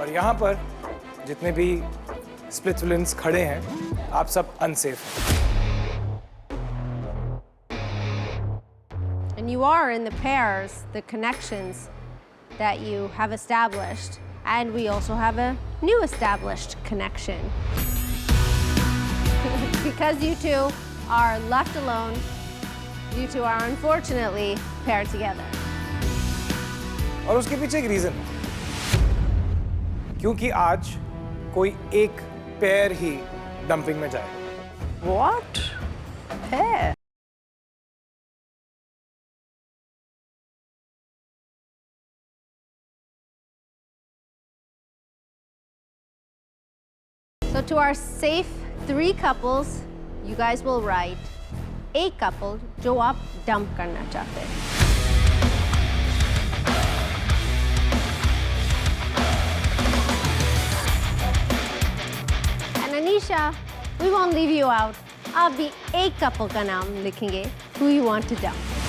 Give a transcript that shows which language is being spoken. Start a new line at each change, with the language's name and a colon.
Hindi: और यहाँ पर जितने भी स्प्लिट विलेंस खड़े हैं, आप सब अनसेफ हैं.
English: And you are in the pairs, the connections that you have established. And we also have a new established connection. Because you two are left alone, you two are unfortunately paired together.
Hindi: और उसके पीछे एक reason है, क्योंकि आज कोई एक pair ही dumping में जाएगा.
English: What? Pair? So to our safe 3 couples, you guys will write a couple
Hindi: जो आप
English: dump
Hindi: करना चाहते हैं.
English: And Anisha, we won't leave you out.
Hindi: आप भी एक couple का नाम लिखेंगे
English: who you want to dump.